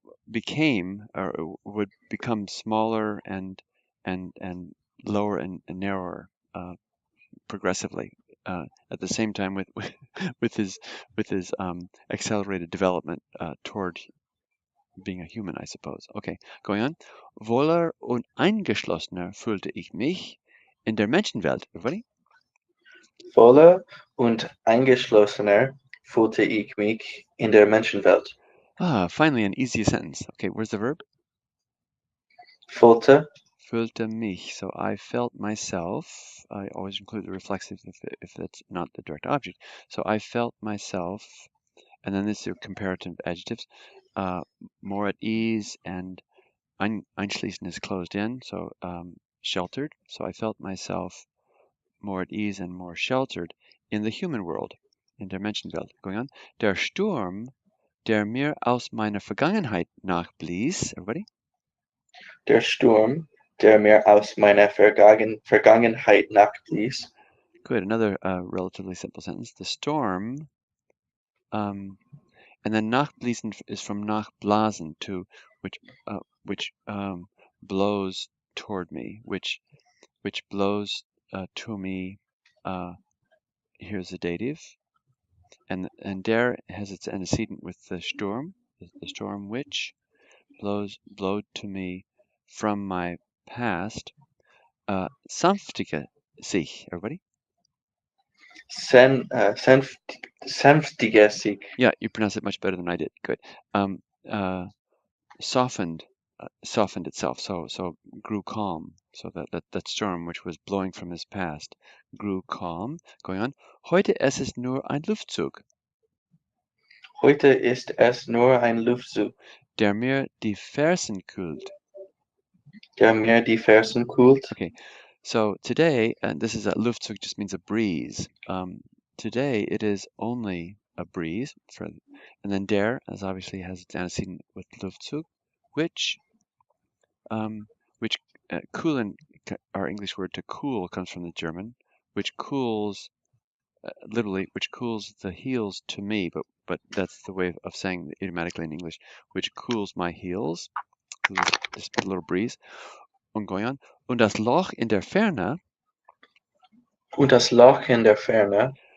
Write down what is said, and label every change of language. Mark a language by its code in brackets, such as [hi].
[en] became or would become smaller and lower and narrower progressively at the same time with with his accelerated development toward being a human, I suppose. Okay, going on. [de] Wohler und eingeschlossener fühlte ich mich in der Menschenwelt. [en] Everybody? [de] Voller und eingeschlossener fühlte ich mich in der Menschenwelt. [en] Ah, finally an easy sentence. Okay, where's the verb? [de] Fühlte, Fühlte mich. [en] So I felt myself. I always include the reflexive if that's not the direct object. So I felt myself, and then this are comparative adjectives, uh, more at ease and einschließen is closed in, so sheltered. So I felt myself more at ease and more sheltered in the human world, [de] in der Menschenwelt. [en] Going on. [de] Der Sturm, der mir aus meiner Vergangenheit nachblies. [en] Everybody? [de] der Sturm, der mir aus meiner Vergangenheit nachblies. [en] Good. Another relatively simple sentence. The storm, and then nachbliesen is from nachblasen, to which blows toward me, which blows to me. Uh, Here's the dative, and der has its antecedent with the Sturm, the storm which blowed to me from my past. [de] Sanftige sich, everybody. Sen, sanftiger Sieg. [en] Yeah, you pronounce it much better than I did. Good. Um, uh, softened, softened itself. So grew calm. So that storm which was blowing from his past grew calm. Going on. [de] Heute es ist nur ein Luftzug, Heute ist es nur ein Luftzug, der mir die Fersen kühlt. der mir die Fersen kühlt. [en] Okay, so today, and this is a Luftzug just means a breeze. Today it is only a breeze, and then der, as obviously has its antecedent with Luftzug, which um, which coolen, our English word to cool comes from the German, which cools literally, which cools the heels to me, but that's the way of saying it idiomatically in English, which cools my heels. So this little breeze. Und going on. [de] Und das Loch in der Ferne, Und das Loch in der Ferne,